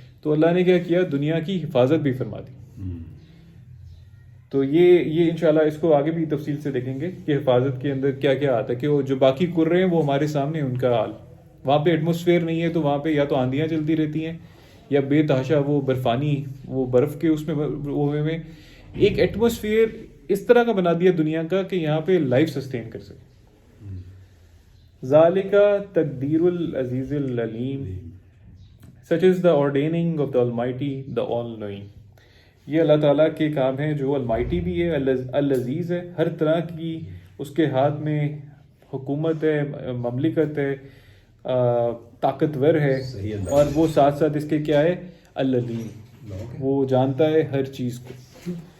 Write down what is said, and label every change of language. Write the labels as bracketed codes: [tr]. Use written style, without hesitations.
[ur] تو اللہ نے کیا کیا؟ دنیا کی حفاظت بھی فرما دی. تو یہ انشاءاللہ اس کو آگے بھی تفصیل سے دیکھیں گے کہ حفاظت کے اندر کیا کیا آتا ہے, کہ وہ جو باقی کرے ہیں وہ ہمارے سامنے ان کا حال. وہاں پہ ایٹماسفیئر نہیں ہے تو وہاں پہ یا تو آندیاں چلتی رہتی ہیں یا بے تحاشا وہ برفانی, وہ برف کے اس میں ایک ایٹماسفیئر اس طرح کا بنا دیا دنیا کا کہ یہاں پہ لائف سسٹین کر سکے. [ar] ذالک تقدیر العزیز العلیم, [en] such is the ordaining of the Almighty, the All-Knowing. [ur] یہ اللہ تعالیٰ کے کام ہیں جو المائٹی بھی ہے, العزیز ہے, ہر طرح کی اس کے ہاتھ میں حکومت ہے, مملکت ہے, طاقتور ہے, اور وہ ساتھ ساتھ اس کے کیا ہے؟ العلیم, وہ جانتا ہے ہر چیز کو.